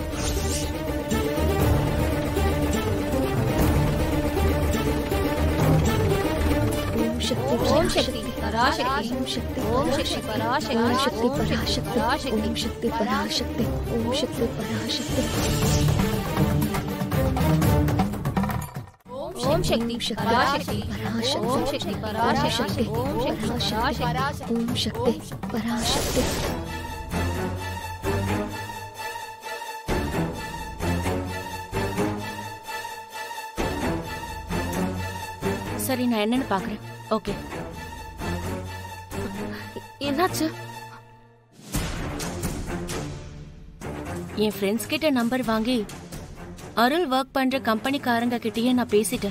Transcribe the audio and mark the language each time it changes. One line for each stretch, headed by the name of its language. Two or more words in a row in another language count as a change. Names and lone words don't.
Sanskrit: ओम शक्ति पराशक्ति, ओम शक्ति, ओम शक्ति पराशक्ति, ओम शक्ति पराशक्ति, ओम शक्ति पराशक्ति, ओम शक्ति पराशक्ति। ओम शक्ति पराशक्ति, ओम शक्ति पराशक्ति, ओम शक्ति पराशक्ति, ओम शक्ति पराशक्ति।
Tamil: சரி, நான் என்னன்னு பாக்குறேன். ஓகே. என்னாச்சு? என் ஃப்ரெண்ட்ஸ் கிட்ட நம்பர் வாங்கி அருள் ஒர்க் பண்ற கம்பெனிக்காரங்க கிட்டயே நான் பேசிட்டேன்.